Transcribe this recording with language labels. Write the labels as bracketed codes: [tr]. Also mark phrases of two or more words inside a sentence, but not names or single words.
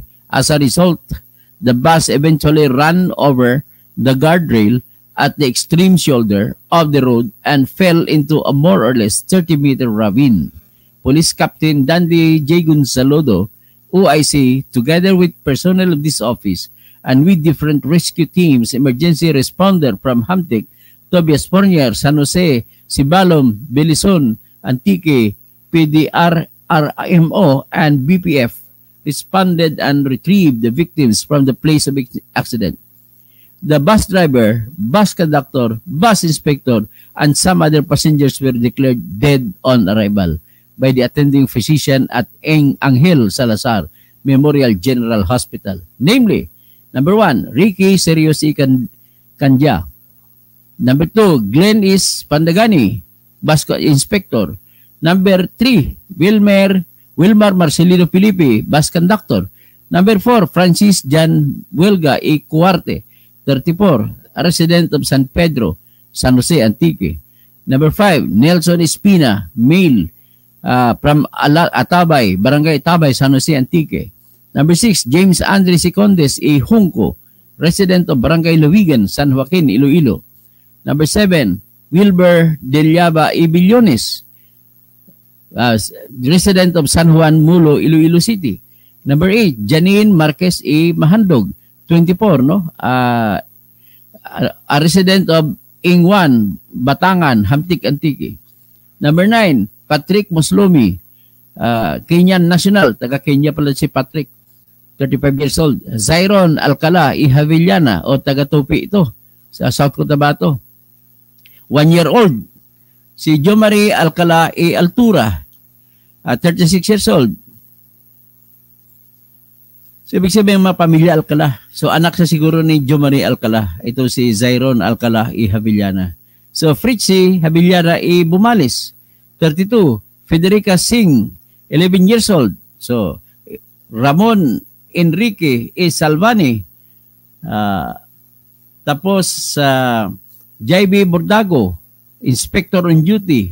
[en] As a result, the bus eventually ran over the guardrail at the extreme shoulder of the road and fell into a more or less 30-meter ravine. Police Captain Dandy J. Gonzalodo, OIC, together with personnel of this office and with different rescue teams, emergency responder from Hamtic, Tobias Fournier, San Jose, Sibalom, Belison, Antique, PDRRMO, and BPF responded and retrieved the victims from the place of accident. The bus driver, bus conductor, bus inspector, and some other passengers were declared dead on arrival by the attending physician at Angel Salazar Memorial General Hospital. Namely, number 1, Ricky Serios E. Kanja. Number 2, Glenn is Pandagani, bus inspector. Number 3, Wilmar Marcelino Felipe, bus conductor. Number 4, Francis Jan Huelga E. Cuarte, 34, a resident of San Pedro, San Jose, Antique. Number 5, Nelson Espina, male, from Atabay, Barangay Atabay, San Jose, Antique. Number 6, James Andre Sicondes E. Junco, resident of Barangay Luwigan, San Joaquin, Iloilo. Number 7, Wilber Deliaba E. Billones, resident of San Juan Mulo, Iloilo City. Number 8, Janine Marquez E. Mahandog, 24, a resident of Ingwan, Batangan, Hamtic, Antique. Number 9, Patrick Muslomi, Kenyan national, [tl] taga Kenya pala si Patrick, [en] 35 years old. [tl] Zyron Alcala E. Havillana, o taga Tupi ito, sa South Cotabato. [en] 1 year old. Si Jomari Alcala E. Altura, 36 years old. [tl] So, ibig sabihin mga pamilya Alcala. So, anak sa siguro ni Jomari Alcala. Ito si Zyron Alcala E. Havillana. So, Fritzy Havillana E. Bumalis, 32. Federica Singh, 11 years old. So, Ramon Enrique E. Salvani, Ah, tapos JB Bordago, [en] Inspector on Duty.